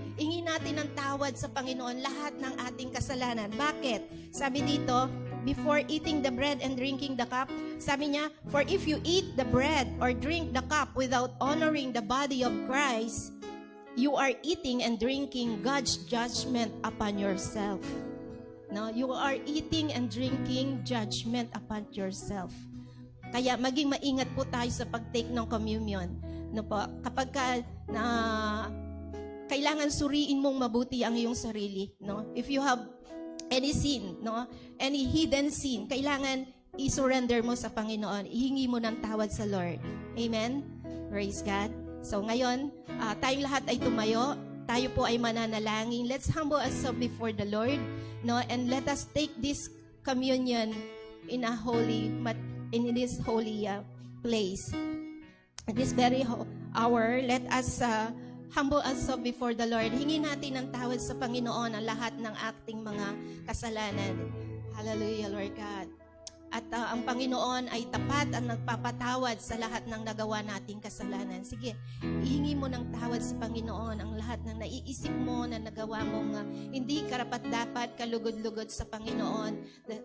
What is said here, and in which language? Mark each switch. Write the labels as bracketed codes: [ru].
[tl] Hingi natin ng tawad sa Panginoon lahat ng ating kasalanan. Bakit? Sabi dito, [en] before eating the bread and drinking the cup? Sabi niya, for if you eat the bread or drink the cup without honoring the body of Christ, you are eating and drinking God's judgment upon yourself. No, you are eating and drinking judgment upon yourself. [tl] Kaya maging maingat po tayo sa pag-take ng communion. No po, kapag na kailangan suriin mong mabuti ang iyong sarili, no? [en] If you have any sin, no? Any hidden sin, kailangan i-surrender mo sa Panginoon. [tl] Ihingi mo ng tawad sa Lord. Amen? Praise God. So ngayon, tayong lahat ay tumayo. Tayo po ay mananalangin. [en] Let's humble ourselves before the Lord, no? And let us take this communion in a in this holy place. At this very hour, let us humble ourselves before the Lord. [tl] Hingin natin ng tawad sa Panginoon ang lahat ng ating mga kasalanan. Hallelujah, Lord God. At ang Panginoon ay tapat at nagpapatawad sa lahat ng nagawa nating kasalanan. Sige, ihingi mo ng tawad sa Panginoon ang lahat ng naiisip mo na nagawa mong hindi karapat-dapat, kalugod-lugod sa Panginoon.